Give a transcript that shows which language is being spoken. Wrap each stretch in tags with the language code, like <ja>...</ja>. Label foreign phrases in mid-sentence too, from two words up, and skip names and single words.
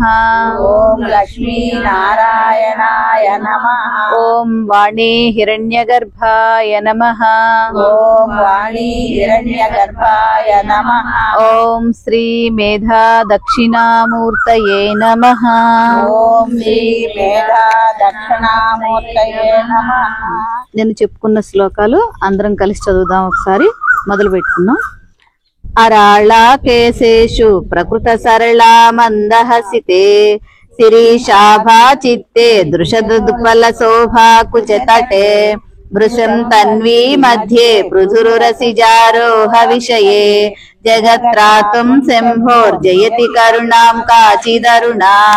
<sa>ओम लक्ष्मी नारायणाय नमः। ओम वाणी हिरण्यगर्भाय नमः। ओम वाणी हिरण्यगर्भाय नमः। ओम श्री मेधा दक्षिणामूर्तये नमः। ఓం శ్రీ మేధా దక్షిణామూర్తయే నమః.</sa> <te>నేను చెప్పుకున్న శ్లోకాలు అందరం కలిసి చదువుదాం. ఒకసారి మొదలు పెట్టుకుందాం.</te> <sa>అరాళా కేశేషు ప్రకృత సరళా మందహసితే శిరీషాభా చిత్తే దృశదుపల శోభా కుచతటే వృషం తన్వీ మధ్యే పృథురురసిజారోహ విషయే జగత్రాతుం శంభోర్జయతి కరుణాం కాచిదరుణా.</sa>